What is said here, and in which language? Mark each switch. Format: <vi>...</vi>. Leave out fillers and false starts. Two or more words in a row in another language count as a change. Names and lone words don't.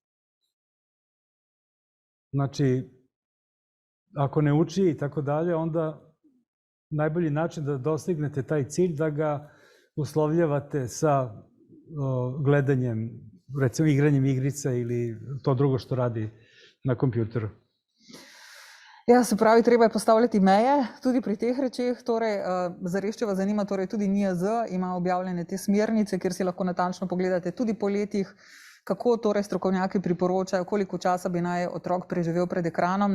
<sr>Znači, ako ne uči i tako dalje, onda najbolji način da dostignete taj cilj da ga uslovljavate sa gledanjem, recimo igranjem igrica ili to drugo što radi na kompjuteru.</sr> <sl>Ja, se pravi, treba je postavljati meje tudi pri teh rečeh. Torej, zares, če vas zanima, torej tudi NIJZ ima objavljene te smernice, kjer si lahko natančno pogledate tudi po letih, kako torej strokovnjaki priporočajo, koliko časa bi naj otrok preživel pred ekranom.</sl>